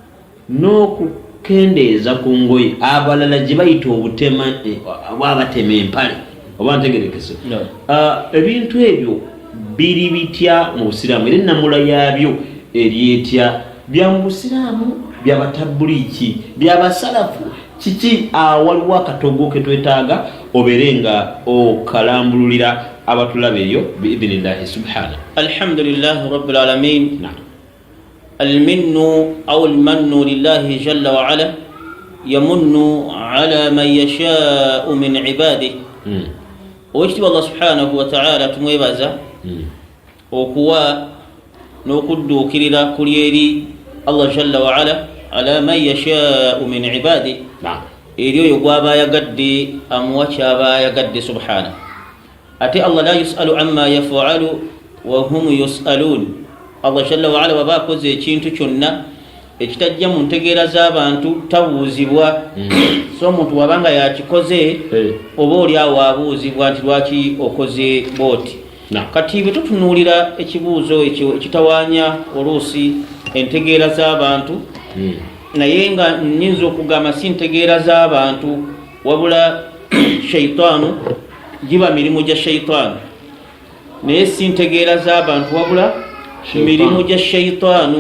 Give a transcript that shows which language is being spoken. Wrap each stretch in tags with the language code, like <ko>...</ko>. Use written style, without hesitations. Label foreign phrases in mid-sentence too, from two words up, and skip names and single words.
<lg>n'okukendeeza ku ngoye abalala gye bayita obutema bwabatema empale oba ntegerekese ebintu ebyo biri bitya mu busiraamu era ennamula yaabyo eryetya bya mu busiraamu byabatabuliki byabasalafu kiki waliwo akatogo ke twetaaga obeere nga okalambululira abatulaba eyo</lg> <ar>بإذن الله سبحانه. الحمد لله رب العالمين. المنة أو المن لله جل وعلا يمن على من يشاء من عباده.</ar> <lg>Owekitiibwa</lg> <ar>الله سبحانه وتعالى</ar> <lg>tumwebaza okuwa n'okudduukirira kuli eri Allah</lg> <ar>جل وعلا من يشاء من عباده</ar> <lg>eri oyo gw'aba ayagadde amuwa ky'aba ayagadde subhanahu.</lg> <ar>Ate الله لا يسأل عما يفعل وهم يسألون. الله جل وعلا</ar> <lg>baba akoze ekintu kyonna ekitajja mu ntegeera z'abantu tabuuzibwa. So omuntu wabanga yakikoze oba oli awo abuuzibwa nti lwaki okoze booti. Kati bwe tutunuulira ekibuuzo ekyo ekitawaanya oluusi entegeera z'abantu naye nga nnyinza okugamba si ntegeera z'abantu wabula shaitaanu giba mirimu gya shaitaanu naye si ntegeera z'abantu wabula mirimu gya shaitaanu.</lg>